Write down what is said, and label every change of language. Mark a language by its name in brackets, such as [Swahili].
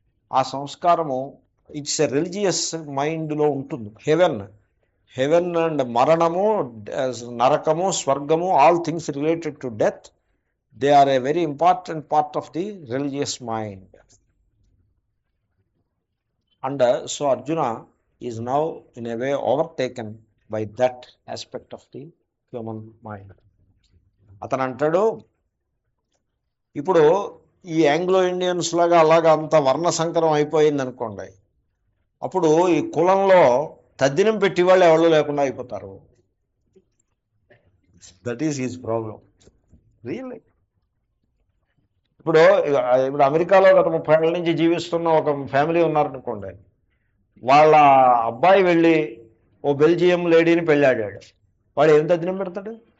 [Telugu] ఆ సంస్కారము [English] it's a religious [Telugu] మైండ్లో ఉంటుంది. [English] heaven and [Telugu] మరణము, నరకము, స్వర్గము, [English] All things related to death, they are a very important part of the religious mind. And so Arjuna is now in a way overtaken by that aspect of the human mind. [Telugu] అతను అంటాడు, ఇప్పుడు ఈ Anglo Indians లాగా అలాగా అంత వర్ణ సంకరం అయిపోయింది అనుకోండి, అప్పుడు ఈ కులంలో తద్దినం పెట్టి వాళ్ళు ఎవరు లేకుండా అయిపోతారు. [English] That is his problem really. [Telugu] ఇప్పుడు అమెరికాలో గత 30 ఏళ్ళ నుంచి జీవిస్తున్న ఒక ఫ్యామిలీ ఉన్నారనుకోండి, వాళ్ళ అబ్బాయి వెళ్ళి ఓ బెల్జియం లేడీని పెళ్ళాడాడు, వాడు ఏం తద్దినం పెడతాడు?